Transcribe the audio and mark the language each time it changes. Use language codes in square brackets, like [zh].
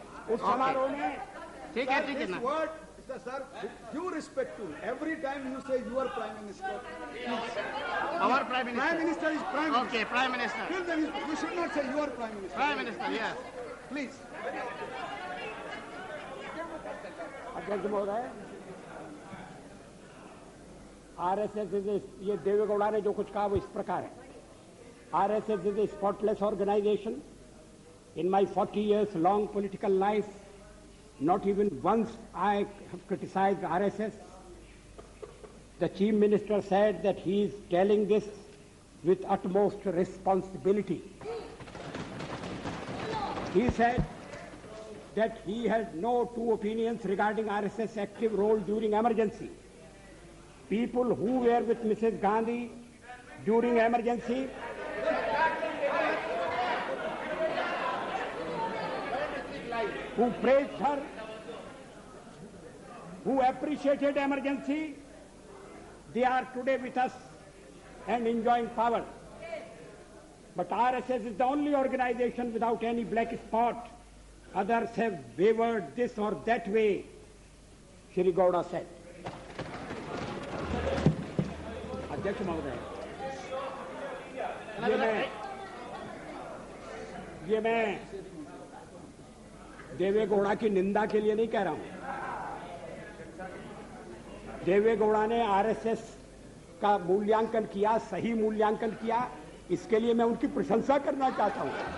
[hi] उस समारोह में ठीक है ना। [en] Sir, due respect to every time you say your Prime Minister. Our Prime Minister. Prime Minister is Prime Minister. Okay, Prime Minister. Till then, you should not say your Prime Minister. Prime Minister, yes. Please. [hi] अध्यक्ष महोदय, RSS ये देवेगौड़ा ने जो कुछ कहा वो इस प्रकार है। [en] RSS is a spotless organisation. In my 40 years long political life, not even once I have criticized RSS. The Chief Minister said that he is telling this with utmost responsibility. He said that he has no two opinions regarding RSS active role during emergency. People who were with Mrs. Gandhi during emergency who praised her, who appreciated emergency, they are today with us and enjoying power. But RSS is the only organization without any black spot. Others have wavered this or that way, Shri Gowda said. [hi] अध्यक्ष महोदय, ये मैं देवेगौड़ा की निंदा के लिए नहीं कह रहा हूं। देवेगौड़ा ने आरएसएस का मूल्यांकन किया, सही मूल्यांकन किया, इसके लिए मैं उनकी प्रशंसा करना चाहता हूं।